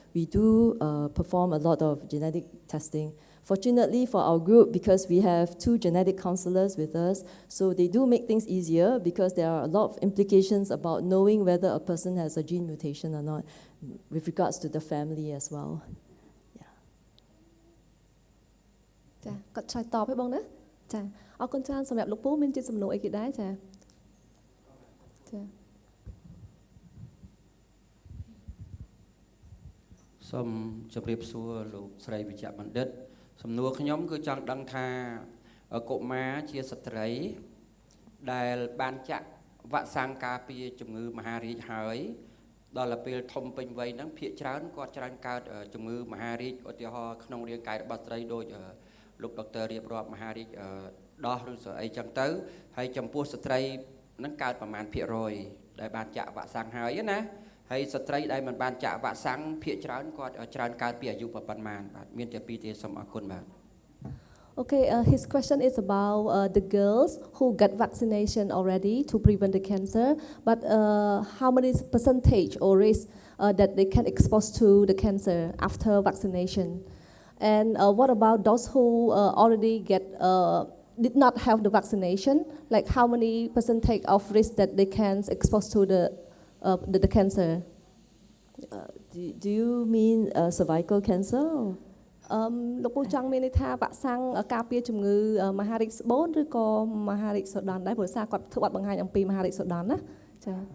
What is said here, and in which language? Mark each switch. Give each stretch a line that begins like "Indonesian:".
English: We do perform a lot of genetic testing. Fortunately for our group, because we have 2 genetic counselors with us, so they do make things easier because there are a lot of implications about knowing whether a person has a gene mutation or not with regards to the family as well.
Khmer: ចាគាត់ឆ្លើយតបឲ្យបងណាចាអរគុណច្រើនសម្រាប់លោកពូមានជាសំណួរអីគេដែរចាចា សូមជម្រាបសួរលោកស្រីវិជ្ជបណ្ឌិតសំណួរខ្ញុំគឺចង់ដឹងថាកុមារជាស្ត្រីដែលបានចាក់វ៉ាក់សាំងការពារជំងឺមហារីកហើយ ដល់ពេលធំពេញវ័យហ្នឹងភាគច្រើនគាត់ច្រើនកើតជំងឺមហារីកឧទាហរណ៍ក្នុងរាងកាយរបស់ស្ត្រីដូចលោកដុកទ័ររៀបរាប់មហារីកដោះឬស្អីចឹងទៅហើយចំពោះស្ត្រីហ្នឹងកើតប្រមាណភាគរយដែលបានចាក់វ៉ាក់សាំងហើយណាហើយស្ត្រីដែលមិនបានចាក់វ៉ាក់សាំងភាគច្រើនគាត់ច្រើនកើតពីអាយុប៉ុន្មានបាទមានតែពីរទេសូមអរគុណបាទ
English: Okay, his question is about the girls who got vaccination already to prevent the cancer, but how many percentage or risk that they can expose to the cancer after vaccination? And what about those who already did not have the vaccination? Like how many percentage of risk that they can expose to the cancer? Do you mean cervical cancer?
Khmer: លោកពូចង់មានន័យថាវ៉ាក់សាំងការពារជំងឺមហារីកស្បូនឬក៏មហារីកសូដនដែរព្រោះសារគាត់ធ្វើបទបង្ហាញអំពីមហារីកសូដនណាចា